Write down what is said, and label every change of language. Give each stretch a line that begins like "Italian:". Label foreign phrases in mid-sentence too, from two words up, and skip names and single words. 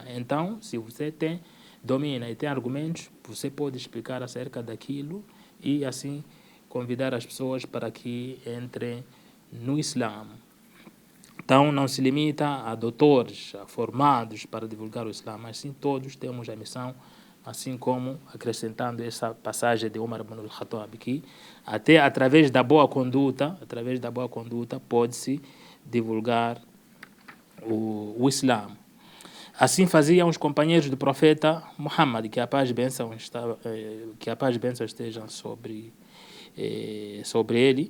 Portuguese: Então, se você domina e tem argumentos, você pode explicar acerca daquilo e assim convidar as pessoas para que entrem no Islã. Então, não se limita a doutores, a formados para divulgar o Islã, mas sim todos temos a missão, assim como acrescentando essa passagem de Umar ibn al-Khattab, que até através da boa conduta, pode-se divulgar o Islã. Assim faziam os companheiros do profeta Muhammad, que a paz e bênção estejam sobre ele.